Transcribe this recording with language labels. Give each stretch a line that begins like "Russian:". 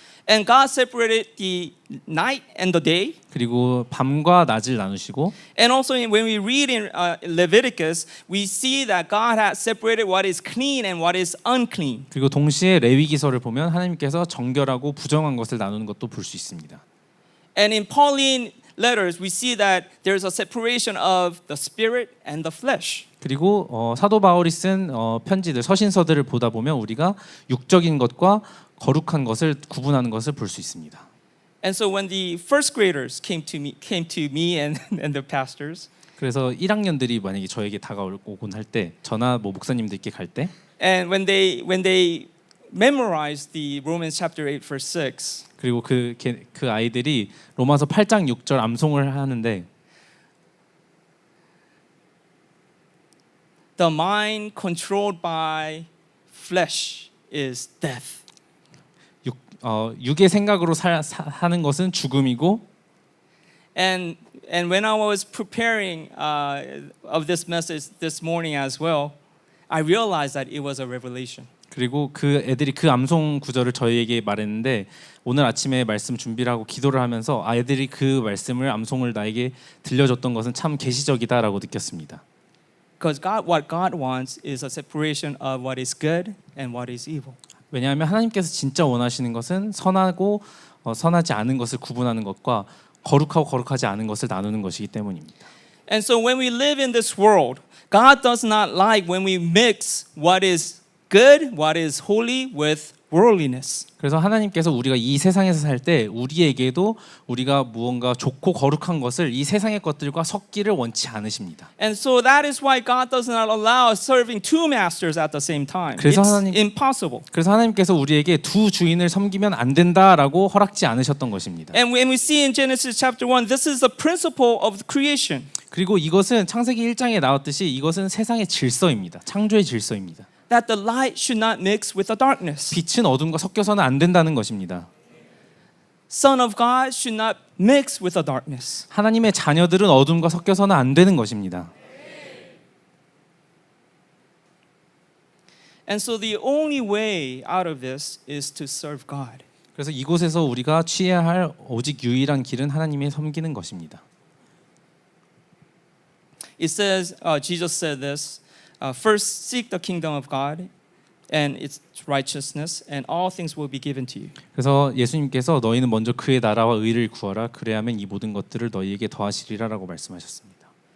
English: And God separated the night and the day.
Korean: 그리고 밤과 낮을 나누시고
English: And also when we read in Leviticus, we see that God has separated what is clean and what is unclean.
Korean: 그리고 동시에 레위기서를 보면 하나님께서 정결하고 부정한 것을 나누는 것도 볼 수 있습니다.
English: And in Pauline letters, we see that there's a separation of the spirit and the flesh.
Korean: 그리고 사도 바울이 쓴 편지들, 서신서들을 보다 보면 우리가 육적인 것과 거룩한 것을 구분하는 것을 볼 수 있습니다.
English: And so when the first graders came to me and the pastors,
Korean: 그래서 1학년들이 만약에 저에게 다가오곤 할 때, 저나 목사님들께 갈 때,
English: and when they memorized the Romans chapter 8 verse 6,
Korean: 그리고 그 아이들이 로마서 8장 6절 암송을 하는데,
English: the mind controlled by flesh is death.
Korean: 육의 생각으로 하는 것은 죽음이고,
English: And when I was preparing of this message this morning as well, I realized that it was a revelation.
Korean: 그리고 그 애들이 그 암송 구절을 저희에게 말했는데 오늘 아침에 말씀 준비를 하고 기도를 하면서 애들이 그 말씀을 암송을 나에게 들려줬던 것은 참 계시적이다라고 느꼈습니다.
English: Because what God wants is a separation of what is good and what is evil.
Korean: 왜냐하면 하나님께서 진짜 원하시는 것은 선하고 선하지 않은 것을 구분하는 것과 거룩하고 거룩하지 않은 것을 나누는 것이기 때문입니다.
English: And so when we live in this world, God does not like when we mix what is good, what is holy with worldliness.
Korean: 그래서 하나님께서 우리가 이 세상에서 살 때 우리에게도 우리가 무언가 좋고 거룩한 것을 이 세상의 것들과 섞기를 원치 않으십니다.
English: And so that is why God does not allow serving two masters at the same time.
Korean: 그래서
English: It's
Korean: 하나님-
English: impossible.
Korean: 그래서 하나님께서 우리에게 두 주인을 섬기면 안 된다라고 허락지 않으셨던 것입니다.
English: And when we see in Genesis chapter 1, this is the principle of creation.
Korean: 그리고 이것은 창세기 1장에 나왔듯이 이것은 세상의 질서입니다. 창조의 질서입니다.
English: That the light should not mix with the darkness.
Korean: 빛은 어둠과 섞여서는 안 된다는 것입니다.
English: Son of God should not mix with the darkness.
Korean: 하나님의 자녀들은 어둠과 섞여서는 안 되는 것입니다.
English: And so the only way out of this is to serve God.
Korean: 그래서 이곳에서 우리가 취해야 할 오직 유일한 길은 하나님의 섬기는 것입니다.
English: It says, Jesus said this, first seek the kingdom of God and its righteousness and all things will be given to you.
Korean: 그래서 예수님께서 너희는 먼저 그의 나라와 의를 구하라 그래야만 이 모든 것들을 너희에게 더하시리라라고 말씀하셨습니다.